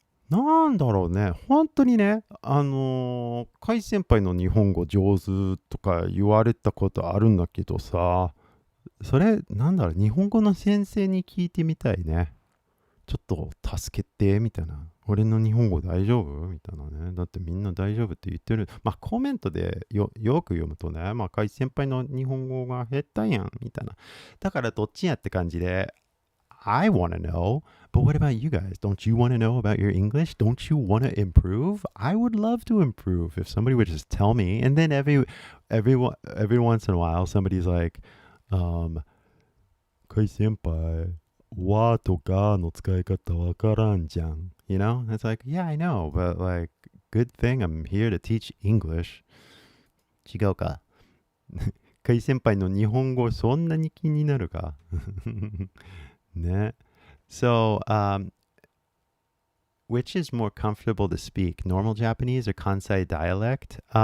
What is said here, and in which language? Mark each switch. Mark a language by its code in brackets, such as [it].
[ja] なんだろうね。本当にね、カイ先輩の日本語上手とか言われたことあるんだけどさ、それ、日本語の先生に聞いてみたいね。ちょっと助けて、みたいな。俺の日本語大丈夫みたいなね。だってみんな大丈夫って言ってる。コメントでよく読むとね、カイ先輩の日本語が下手やん、みたいな。だからどっちやって感じで、 [en] I want to know, but what about you guys? Don't you want to know about your English? Don't you want to improve? I would love to improve if somebody would just tell me. And then every once in a while, somebody's like, [ja] カイ先輩、わとかの使い方わからんじゃん。 [en] You know? It's like, yeah, I know, but like, good thing I'm here to teach English. [ja] 違うか。カイ先輩の日本語そんなに気になるかね。 [en] So, which is more comfortable to speak, normal Japanese or Kansai dialect?